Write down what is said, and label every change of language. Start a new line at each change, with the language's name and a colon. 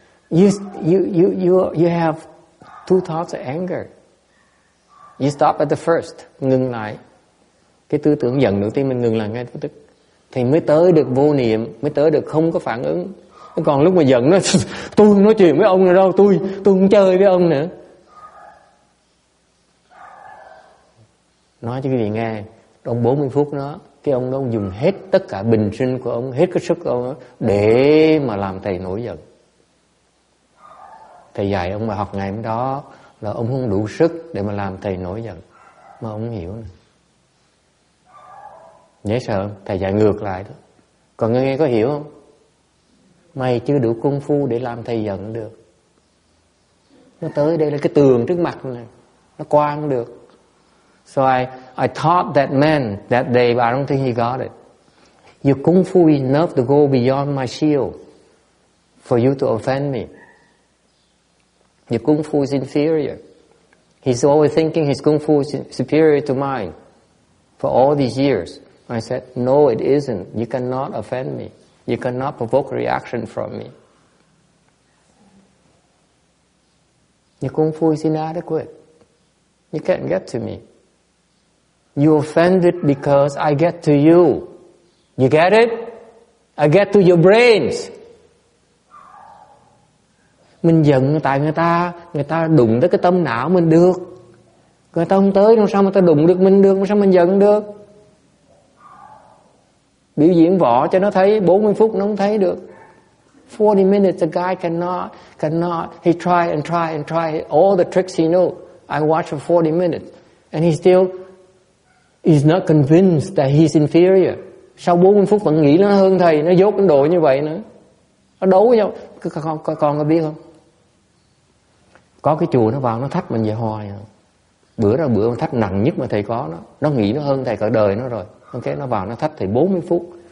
English: You have two thoughts of anger. You stop at the first,
Vietnamese: ngừng lại. Cái tư tưởng giận đầu tiên mình ngừng lại ngay lập tức. Thì mới tới được vô niệm, mới tới được không có phản ứng. Còn lúc mà giận nó, tôi không nói chuyện với ông nữa đâu, tôi không chơi với ông nữa. Nói cho quý vị nghe, trong 40 phút đó, cái ông đó dùng hết tất cả bình sinh của ông, hết cái sức của ông đó, để mà làm thầy nổi giận. Thầy dạy ông bài học ngày hôm đó là ông không đủ sức để mà làm thầy nổi giận. Mà ông không hiểu nữa. Dễ sợ không? Thầy dạy ngược lại đó. Còn người nghe có hiểu không? Mày chưa đủ công phu để làm thầy giận được. Nó tới đây là cái tường trước mặt này, nó qua không được.
English: So I taught that man that day, but I don't think he got it. Your kung fu is enough to go beyond my shield for you to offend me. Your kung fu is inferior. He's always thinking his kung fu is superior to mine for all these years. I said, no, it isn't. You cannot offend me. You cannot provoke a reaction from me. Your kung fu is inadequate. You can't get to me. You offended because I get to you. You get it? I get to your brains.
Vietnamese: Mình giận tại người ta đụng tới cái tâm não mình được. Người ta không tới, làm sao mà ta đụng được mình được, làm sao mình giận được? Biểu diễn võ cho nó thấy, 40 phút nó không thấy được.
English: 40 minutes a guy cannot. He try and try all the tricks he knows. I watch for 40 minutes and he still is not convinced that he's inferior.
Vietnamese: Sau 40 phút vẫn nghĩ nó hơn thầy, nó dốt đến độ như vậy nữa. Nó đấu với nhau. Con có biết không? Có cái chùa nó vào nó thách mình vậy hoài. Bữa nó thách nặng nhất mà thầy có nó. Nó nghĩ nó hơn thầy cả đời nó rồi. Ok, nó vào nó thách thầy 40 phút.